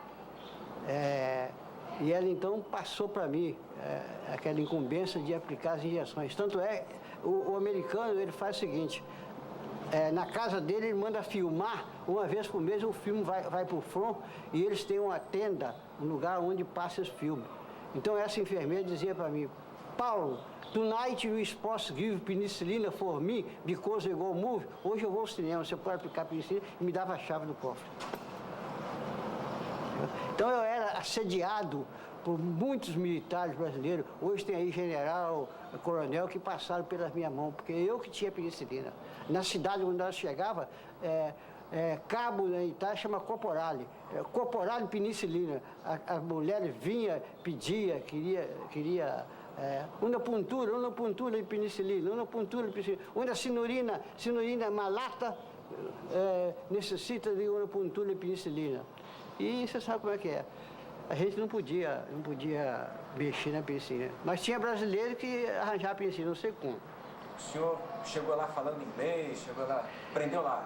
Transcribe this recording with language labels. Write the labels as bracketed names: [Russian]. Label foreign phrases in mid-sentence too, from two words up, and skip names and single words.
[Portuguese] E ela então passou para mim aquela incumbência de aplicar as injeções. Tanto é, o americano ele faz o seguinte, na casa dele ele manda filmar, uma vez por mês o filme vai para o front e eles têm uma tenda, um lugar onde passa esse filme. Então essa enfermeira dizia para mim, Paulo, [English] tonight you supposed to give penicillin for me because I go move. [Portuguese] Hoje eu vou ao cinema, você pode aplicar penicilina, e me dava a chave do cofre. Então eu era assediado por muitos militares brasileiros. Hoje tem aí general, coronel que passaram pelas minhas mãos, porque eu que tinha penicilina. Na cidade onde nós chegava, cabo na Itália chama Corporale. Corporale penicilina. As mulheres vinham, pedia, queria uma puntura de penicilina, uma puntura de penicilina. Uma [Italian] signorina malata [Portuguese] necessita de uma puntura de penicilina. E você sabe como é que é. A gente não podia mexer na penicilina. Mas tinha brasileiro que arranjava penicilina, não sei como. O senhor chegou lá falando inglês, aprendeu lá?